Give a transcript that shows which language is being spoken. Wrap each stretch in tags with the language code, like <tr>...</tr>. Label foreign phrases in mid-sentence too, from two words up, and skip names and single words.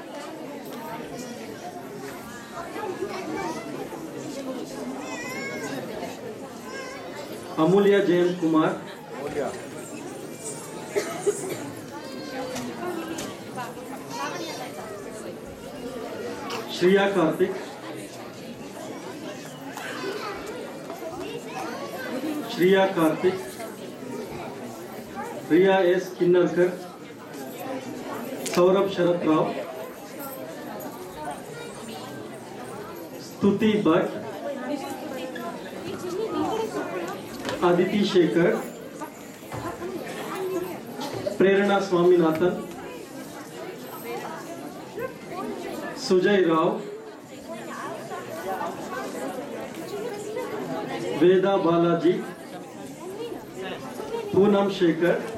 <kn>ಅಮೂಲ್ಯ ಜಯಂತ್ ಕುಮಾರ್, ಶ್ರೇಯಾ ಕಾರ್ತಿಕ್, ರಿಯಾ ಎಸ್ ಕಿನ್ನರ್ಕರ್, ಸೌರಭ್ ಶರತ್ ರಾವ್, ಸ್ತುತಿ ಭಟ್,</kn> <hi>आदिति शेखर, प्रेरणा स्वामीनाथन, सुजय राव, वेदा बालाजी, पूनम शेखर,</hi>